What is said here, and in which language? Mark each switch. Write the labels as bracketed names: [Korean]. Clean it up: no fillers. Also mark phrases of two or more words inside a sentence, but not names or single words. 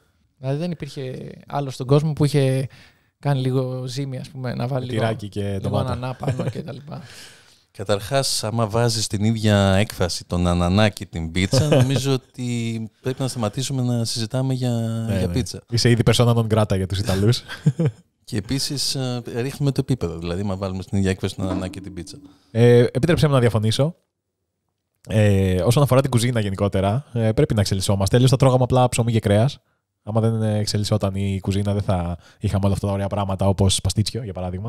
[Greek] Δηλαδή δεν υπήρχε άλλο στον κόσμο που είχε κάνει λίγο ζύμη, ας πούμε, να βάλει λίγο ανανά πάνω κτλ. Καταρχάς, άμα βάζεις την ίδια έκφραση τον ανανά και την πίτσα, νομίζω ότι πρέπει να σταματήσουμε να συζητάμε για πίτσα. Είσαι ήδη [Latin] persona non grata [Greek] για τους Ιταλούς. Και επίσης ρίχνουμε το επίπεδο, δηλαδή, άμα βάλουμε στην ίδια έκφραση τον ανανά και την πίτσα. Επίτρεψέ μου να διαφωνήσω. Όσον αφορά την κουζίνα γενικότερα, πρέπει να εξελισσόμαστε. Αλλιώς θα τρώγαμε απλά ψωμί και κρέας. Άμα δεν εξελισσόταν η κουζίνα, δεν θα είχαμε όλα αυτά τα ωραία πράγματα όπως παστίτσιο, για παράδειγμα.